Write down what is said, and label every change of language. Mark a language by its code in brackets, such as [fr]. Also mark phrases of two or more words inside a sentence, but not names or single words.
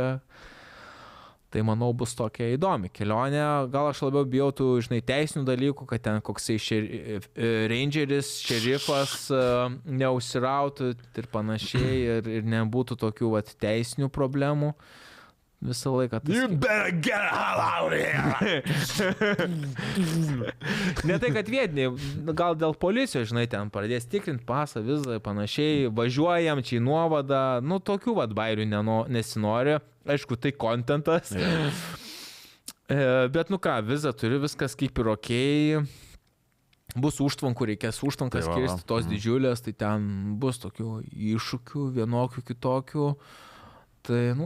[lt] Tai manau bus tokia įdomi kelionė. Gal aš labiau bijau tų, žinai, teisinių dalykų, kad ten koksai rangeris, šerifas neužsirautų ir panašiai ir nebūtų tokių teisinių problemų. Visą laiką tas... [en] You better get the hell out of here! [lt] Ne tai, kad vietiniai, gal dėl policijos, žinai, ten pradės tikrinti pasą, vizą, panašiai, važiuojam čia į nuovadą, nu, tokių bairių nesinori, aišku, tai kontentas, bet, nu ką, vizą turiu, viskas kaip ir okei, bus užtvankų, reikės užtvankas kirsti, tos didžiulės, tai ten bus tokių iššūkių, vienokių, kitokių, tai, nu...